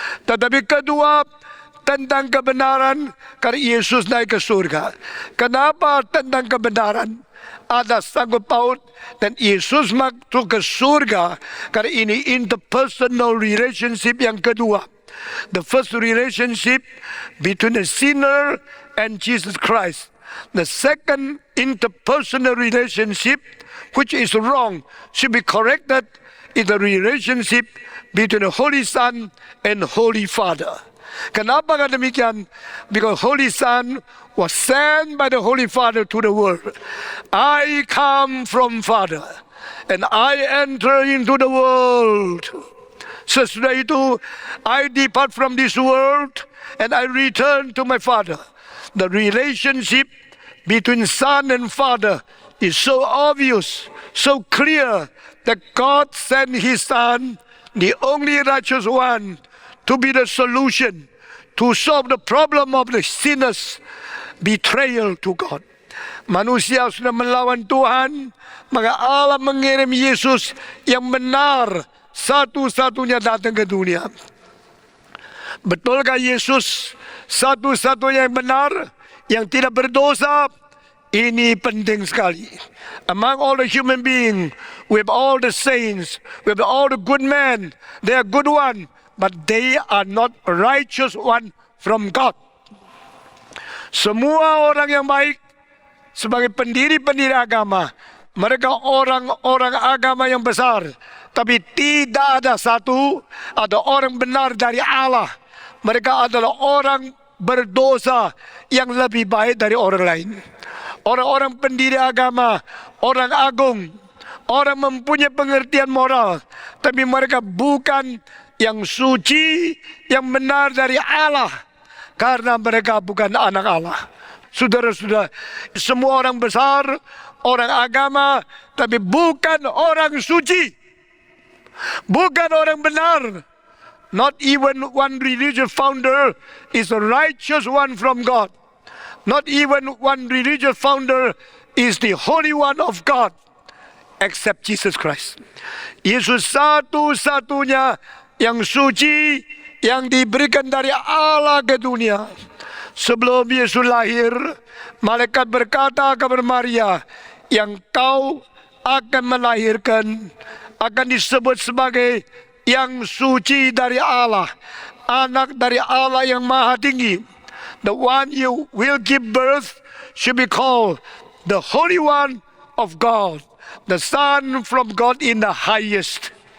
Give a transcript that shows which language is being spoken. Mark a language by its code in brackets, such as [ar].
[id] Tetapi kedua, tentang kebenaran karena Yesus naik ke surga. Kenapa tentang kebenaran? Ada sanggup paut dan Yesus masuk ke surga karena ini [en] interpersonal relationship [id] yang kedua. [en] The first relationship between the sinner and Jesus Christ. The second interpersonal relationship, which is wrong, should be corrected, is the relationship between the Holy Son and Holy Father. [id] Kenapa demikian? [en] Because Holy Son was sent by the Holy Father to the world. I come from Father and I enter into the world. [id] Sesudah itu, [en] I depart from this world and I return to my Father. The relationship between Son and Father is so obvious, so clear, that God sent His Son, the only righteous one, to be the solution, to solve the problem of the sinners' betrayal to God. [id] Manusia sudah melawan Tuhan, maka Allah mengirim Yesus yang benar, satu-satunya datang ke dunia. Betulkah Yesus satu-satunya yang benar, yang tidak berdosa? Ini penting sekali. [en] Among all the human beings, with all the saints, with all the good men, they are good one, but they are not righteous one from God. [id] Semua orang yang baik sebagai pendiri-pendiri agama, mereka orang-orang agama yang besar, tapi tidak ada orang benar dari Allah. Mereka adalah orang berdosa yang lebih baik dari orang lain. Orang-orang pendiri agama, orang agung, orang mempunyai pengertian moral, tapi mereka bukan yang suci, yang benar dari Allah, karena mereka bukan anak Allah. Saudara-saudara, semua orang besar, orang agama, tapi bukan orang suci, bukan orang benar. [en] Not even one religious founder is a righteous one from God. Not even one religious founder is the Holy One of God, except Jesus Christ. [id] Yesus satu-satunya yang suci, yang diberikan dari Allah ke dunia. Sebelum Yesus lahir, malaikat berkata kepada Maria, yang kau akan melahirkan akan disebut sebagai yang suci dari Allah, anak dari Allah yang maha tinggi. [en] The one you will give birth should be called the Holy One of God, the Son from God in the highest.